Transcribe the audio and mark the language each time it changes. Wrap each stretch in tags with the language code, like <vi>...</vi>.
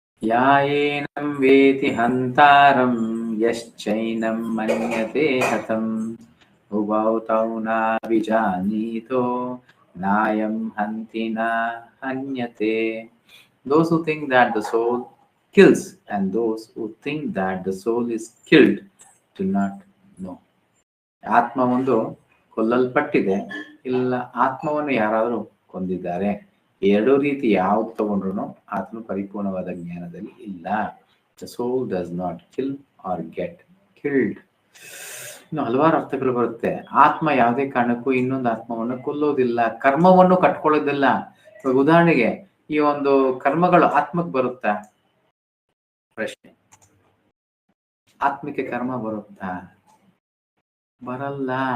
<sa>ಯಾಯೇನಂ ವೇತಿ ಹಂತಾರಂ ಯಶ್ಚೈನಂ ಮನ್ಯತೆ ಹತಂ ಉಭೌ ತೌ ನ ವಿಜಾನೀತೋ ನಾಯಂ ಹಂತಿ ನ ಹನ್ಯತೆ.</sa> <en>Those who think that the soul kills and those who think that the soul is killed do not know.</en> <kn>ಆತ್ಮ ಒಂದು ಕೊಲ್ಲಲ್ಪಟ್ಟಿದೆ, ಇಲ್ಲ ಆತ್ಮವನ್ನು ಯಾರಾದರೂ ಕೊಂದಿದ್ದಾರೆ. ಎರಡೂ ರೀತಿ ಯಾವ್ದು ತಗೊಂಡ್ರು ಆತ್ಮ ಪರಿಪೂರ್ಣವಾದ ಜ್ಞಾನದಲ್ಲಿ ಇಲ್ಲ.</kn> <en>The soul does not kill or get killed.</en> <kn>ಇನ್ನು ಹಲವಾರು ಅರ್ಥಗಳು ಬರುತ್ತೆ. ಆತ್ಮ ಯಾವುದೇ ಕಾರಣಕ್ಕೂ ಇನ್ನೊಂದು ಆತ್ಮವನ್ನು ಕೊಲ್ಲೋದಿಲ್ಲ, ಕರ್ಮವನ್ನು ಕಟ್ಕೊಳ್ಳೋದಿಲ್ಲ. ಇವಾಗ ಉದಾಹರಣೆಗೆ ಈ ಒಂದು ಕರ್ಮಗಳು ಆತ್ಮಕ್ಕೆ ಬರುತ್ತಾ? ಪ್ರಶ್ನೆ. ಆತ್ಮಕ್ಕೆ ಕರ್ಮ ಬರುತ್ತಾ? ಬರಲ್ಲ.</kn>